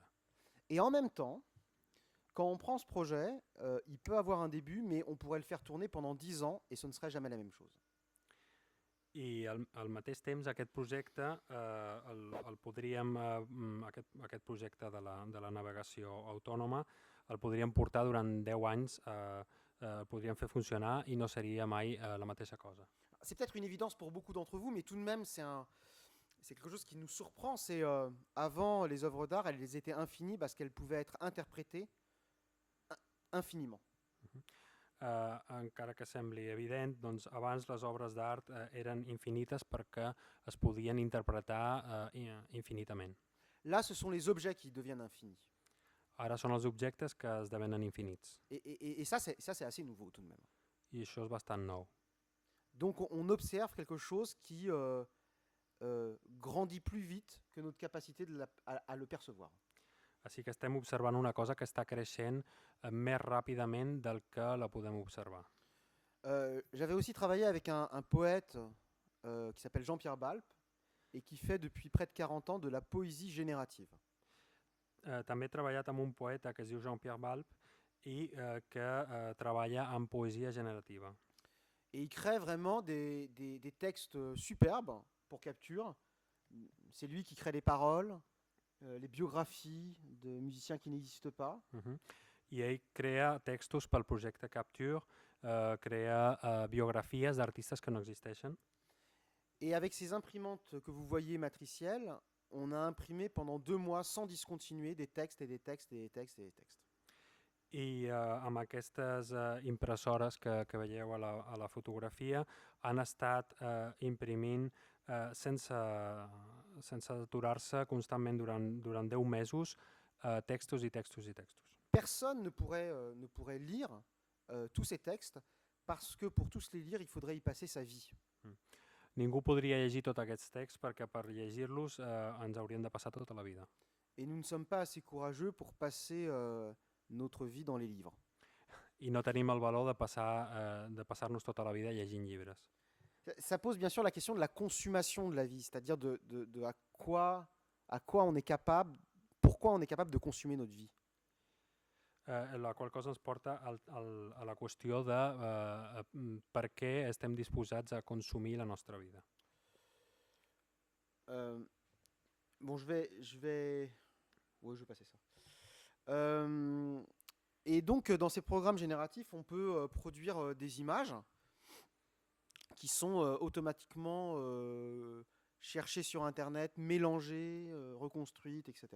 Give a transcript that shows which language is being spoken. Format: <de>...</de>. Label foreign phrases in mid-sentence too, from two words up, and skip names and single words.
<fr>Et en même temps, quand on prend ce projet, il peut avoir un début, mais on pourrait le faire tourner pendant 10 ans et ce ne serait jamais la même chose.</fr> <ca>I al mateix temps aquest projecte aquest projecte de la navegació autònoma el podríem portar durant 10 anys, podríem fer funcionar i no seria mai la mateixa cosa.</ca> <fr>C'est peut-être une évidence pour beaucoup d'entre vous, mais tout de même c'est quelque chose qui nous surprend. C'est avant les œuvres d'art, elles étaient infinies parce qu'elles pouvaient être interprétées infiniment.</fr> <ca>Encara que sembli evident, doncs abans les obres d'art eren infinites perquè es podien interpretar infinitament.</ca> <fr>Là, ce sont les objets qui deviennent infinis.</fr> <ca>Ara són els objectes que esdevenen infinits.</ca> <fr>Et ça, c'est assez nouveau tout de même.</fr> <ca>I això és bastant nou.</ca> <fr>Donc on observe quelque chose qui grandit plus vite que notre capacité à le percevoir.</fr> <ca>Així que estem observant una cosa que està creixent més ràpidament del que la podem observar.</ca> <fr>J'avais aussi travaillé avec un poète qui s'appelle Jean-Pierre Balp et qui fait depuis près de 40 ans de la poésie générative.</fr> <ca>També he treballat amb un poeta que es diu Jean-Pierre Balp i que treballa en poesia generativa.</ca> <fr>Et il crée vraiment des textes superbes pour capture. C'est lui qui crée les paroles, les biographies de musiciens qui n'existent pas.</fr> <ca>I ell crea textos pel projecte Capture, crea biografies d'artistes que no existeixen.</ca> <fr>Et avec ces imprimantes que vous voyez matricielles, on a imprimé pendant 2 mois sans discontinuer des textes et des textes et des textes et des textes.</fr> <ca>I amb aquestes impressores que veieu a la fotografia han estat imprimint sense aturar-se constantment durant 10 mesos textos i textos i textos.</ca> <fr>Personne ne pourrait lire tous ces textes parce que pour tous les lire, il faudrait y passer sa vie.</fr> <ca>Ningú podria llegir tots aquests texts perquè per llegir-los ens hauríem de passar tota la vida.</ca> <fr>Et nous ne sommes pas assez courageux pour passer notre vie dans les livres.</fr> <ca>I no tenim el valor de passar-nos tota la vida llegint llibres.</ca> <fr>Ça pose bien sûr la question de la consommation de la vie, c'est-à-dire de à quoi on est capable, pourquoi on est capable de consommer notre vie.</fr> <ca>La qual cosa ens porta a la qüestió de per què estem disposats a consumir la nostra vida.</ca> <fr>Bon, je vais passer ça. Et donc, dans ces programmes génératifs, on peut produire des images qui sont automatiquement cherchées sur Internet, mélangées, reconstruites, etc.</fr>